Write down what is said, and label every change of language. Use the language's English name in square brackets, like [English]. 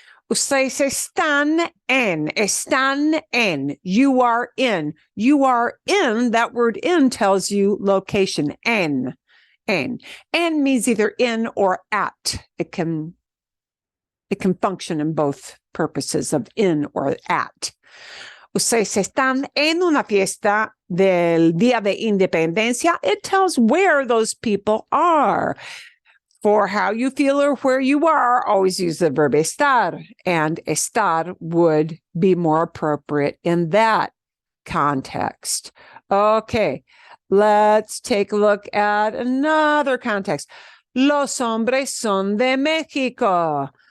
[Spanish] Ustedes están en. [English] You are in. You are in. That word in tells you location. En. En means either in or at. It can function in both purposes of in or at. [Spanish] Ustedes están en una fiesta del Día de Independencia. [English] It tells where those people are. For how you feel or where you are, always use the verb estar, and estar would be more appropriate in that context. Okay, let's take a look at another context. [Spanish] Los hombres son de México.